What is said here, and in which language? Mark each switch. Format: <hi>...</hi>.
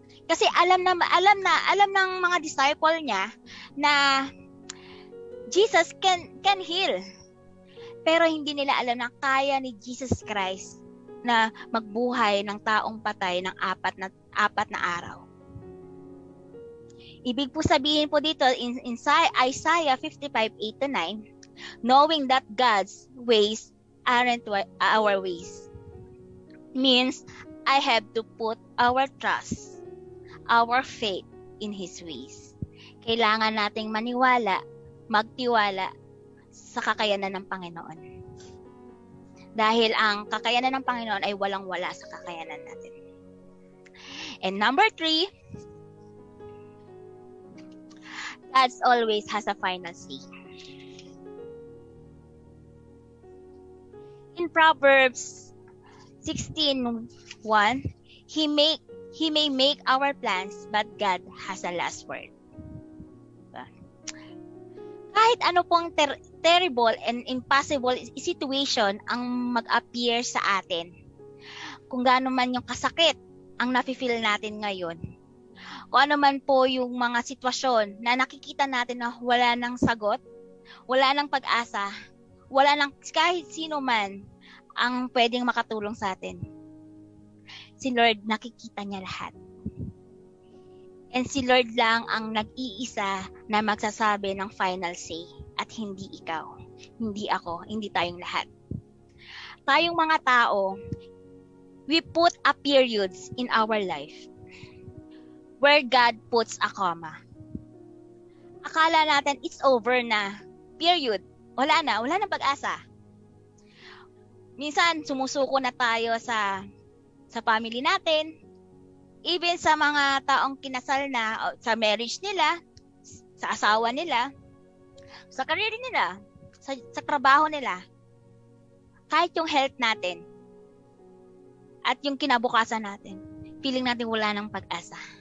<tl>Kasi alam ng mga disciple niya na</tl> <en>Jesus can heal.</en> <tl>Pero hindi nila alam na kaya ni Jesus Christ na magbuhay ng taong patay ng apat na araw. Ibig po sabihin po dito</tl> <en>in Isaiah 55:8-9, knowing that God's ways aren't our ways, means I have to put our trust, our faith in His ways.</en> <tl>Kailangan nating magtiwala sa kakayanan ng Panginoon. Dahil ang kakayanan ng Panginoon ay walang-wala sa kakayanan natin.</tl> <en>And number 3, God always has a final say. In Proverbs 16:1, He may make our plans, but God has a last word.</en> <tl>Kahit ano pong</tl> <en>terrible and impossible situation</en> <tl>ang mag-appear sa atin, kung gaano man yung kasakit ang nafe-feel natin ngayon, kung ano man po yung mga sitwasyon na nakikita natin na wala nang sagot, wala nang pag-asa, wala nang kahit sino man ang pwedeng makatulong sa atin, si Lord nakikita niya lahat. And si Lord lang ang nag-iisa na magsasabi ng final say at hindi ikaw, hindi ako, hindi tayong lahat. Tayong mga tao,</tl> <en>we put a periods in our life where God puts a comma.</en> <tl>Akala natin</tl> <en>it's over</en> <tl>na, period. Wala na pag-asa. Minsan sumusuko na tayo sa family natin, even sa mga taong kinasal na, sa marriage nila, sa asawa nila, sa career nila, sa trabaho nila, kahit yung health natin, at yung kinabukasan natin, feeling natin wala ng pag-asa.</tl>